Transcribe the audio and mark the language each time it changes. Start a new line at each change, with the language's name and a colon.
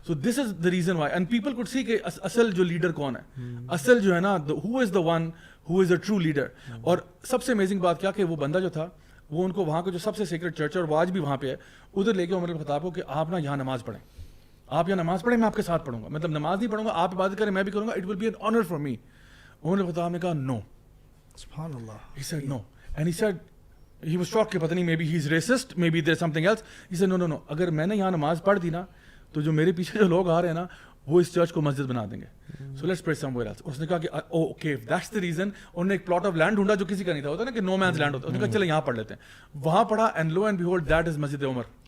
English: so this is the reason why, and people could see
Urdu: کہ اصل جو leader کون ہے, اصل جو ہے نا
English: Who is the one who is a true leader.
Urdu: اور سب سے امیزنگ بات کیا کہ وہ بندہ جو تھا وہ ان کو وہاں کا جو سب سے سیکرٹ چرچ ہے, اور وہ آج بھی وہاں پہ ہے, ادھر لے کے عمر الخطاب کو کہ آپ نا یہاں نماز پڑھیں, آپ یہاں نماز پڑھیں, میں آپ کے ساتھ پڑھوں گا, مطلب نماز نہیں پڑھوں گا, آپ عبادت کریں میں بھی کروں گا,
English: It will be an honour for me.
Urdu: عمر الخطاب نے کہا نو. سبحان اللہ.
English: He said no, and he said he was shocked
Urdu: کہ پتہ نہیں
English: maybe he's racist, maybe there's something else. He said no,
Urdu: اگر میں نے یہاں نماز پڑھ دی نا تو جو میرے پیچھے جو لوگ آ رہے ہیں نا وہ اس چرچ کو مسجد بنا دیں گے,
English: so let's pray somewhere else.
Urdu: اور اس نے کہا کہ
English: okay if that's the reason,
Urdu: انہوں نے ایک پلاٹ آف لینڈ ڈھونڈا جو کسی کا نہیں تھا, ہوتا نا کہ نو مینز لینڈ ہوتا ہے, انہوں نے کہا چلے یہاں پڑھ لیتے ہیں, وہاں پڑھا,
English: and lo and behold that is
Urdu: Masjid Umar.